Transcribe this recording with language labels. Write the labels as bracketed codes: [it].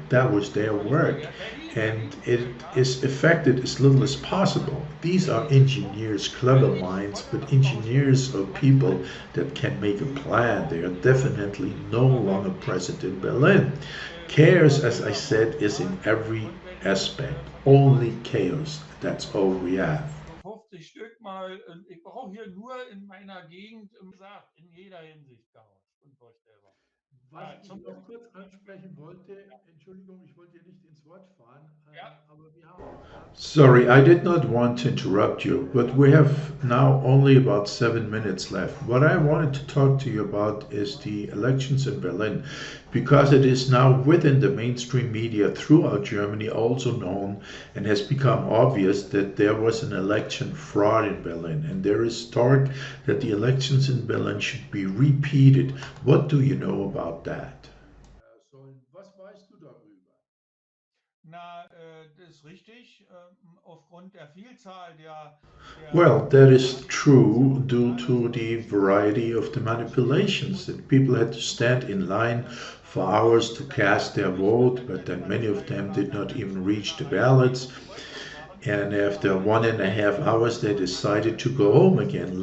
[en] That was their work, and it is affected as little as possible. These are engineers, clever minds, but engineers are people that can make a plan. They are definitely no longer present in Berlin. Chaos, as I said, is in every aspect. Only chaos. That's all we have. [de] 50 Stück mal, ich brauche hier nur in meiner Gegend, gesagt, in jeder Hinsicht Chaos, unvorstellbar. Was ich noch kurz ansprechen wollte, Entschuldigung, ich wollte dir nicht ins Wort fahren, Ja. aber wir haben [en] Sorry, I did not want to interrupt you, but we have now only about 7 minutes left. What I wanted to talk to you about is the elections in Berlin, because it is now within the mainstream media throughout Germany also known and has become obvious that there was an election fraud in Berlin, and there is talk that the elections in Berlin should be repeated. What do you know about that? [de] sollen. Was weißt du darüber? Na, das ist richtig. Aufgrund der Vielzahl der [en] Well, that is true due to the variety of the manipulations that people had to stand in line for hours to cast their vote, but then many of them did not even reach the ballots. And after 1.5 hours, they decided to go home again.